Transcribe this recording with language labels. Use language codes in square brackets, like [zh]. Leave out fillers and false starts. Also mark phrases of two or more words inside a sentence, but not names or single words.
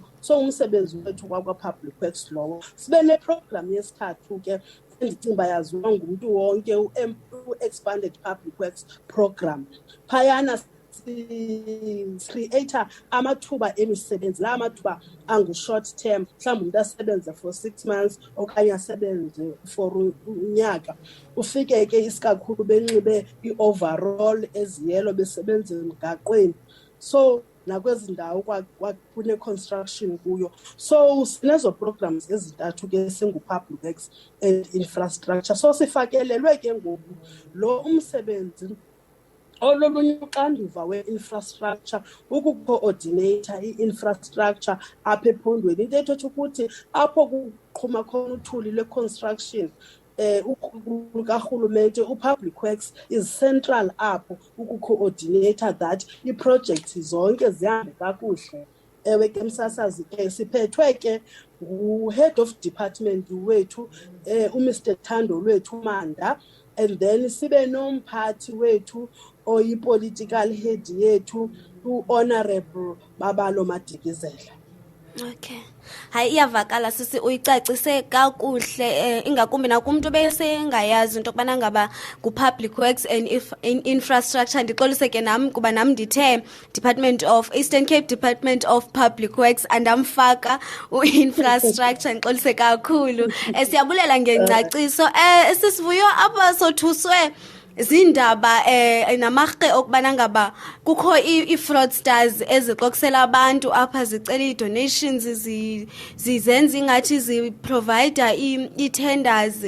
[xh] So umsebenzi wethu kwakwa-Public Works lowo. Sibe neprogram yesithathu ke endicinga uba yaziwa ngumntu wonke, u-Expanded Public Works Program. Phayana creator amathuba emisebenzi, la amathuba angu- [en] short term, [xh] mhlawumbi umntu asebenze [en] for 6 months [xh] okanye asebenze for unyaka. Ufike ke isikakhulu benxibe i-overall eziyelo besebenze emgaqweni. So nakwezi ndawo kune-construction kuyo. So sinezo programs ezintathu ke singu-Public Works and Infrastructure. So sifakelelwe ke ngoku lo umsebenzi ololunye uxanduva we-infrastructure, ukucoordinata i-infrastructure apha ephondweni. Into ethetha ukuthi apho kuqhuma khona uthuli lwe-construction karhulumente, u-Public Works [en] is central [xh] apho ukucoordinata that ii-projects zonke zihambe kakuhle. Ewe ke msasazi ke siphethwe ke ngu- [en] head of department [xh] wethu, uMr Thando lwethu Manda, and then sibe nomphathi wethu oyi- [en] political head [xh] yethu, u-Honorable Babalo Madikizela. Okay. Hayi iyavakala sisi uyicacise kakuhle ingakumbi nakumuntu bese ngayazi into kubana ngaba ku public works and infrastructure ndixolise ke nam kuba nam ndithe Department of Eastern Cape Department of Public Works andamfaka infrastructure ndixolise kakhulu. Siyabulela ngengcaciso sisivuyo apha sothuswe zindaba namarhe okubana ngaba kukho i-fraudsters ezixoksela abantu apha zicela ii-donations zizenza ingathi ziprovider ii-tenders.